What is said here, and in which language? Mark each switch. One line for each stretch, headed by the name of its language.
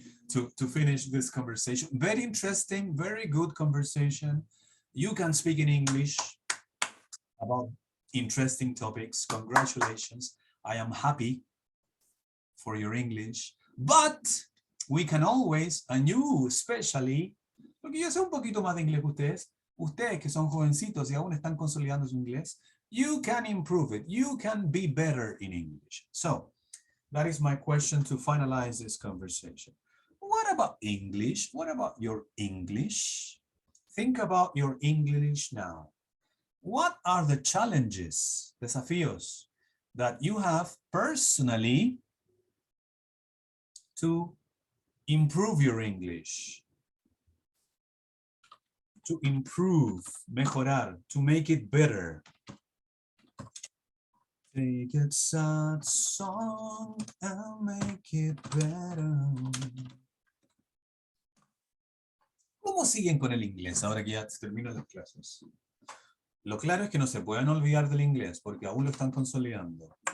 English: to finish this conversation. Very interesting, very good conversation. You can speak in English about interesting topics. Congratulations. I am happy for your English. But we can always, and you especially,
Spanish: porque yo sé un poquito más de inglés que ustedes que son jovencitos y aún están consolidando su inglés,
English: you can improve it. You can be better in English. So that is my question to finalize this conversation. What about English? What about your English? Think about your English now. What are the challenges, desafíos, that you have personally to improve your English? To improve, mejorar, to make it better. Take a sad song and make it better.
Spanish: ¿Cómo siguen con el inglés ahora que ya terminan las clases? Lo claro es que no se pueden olvidar del inglés porque aún lo están consolidando.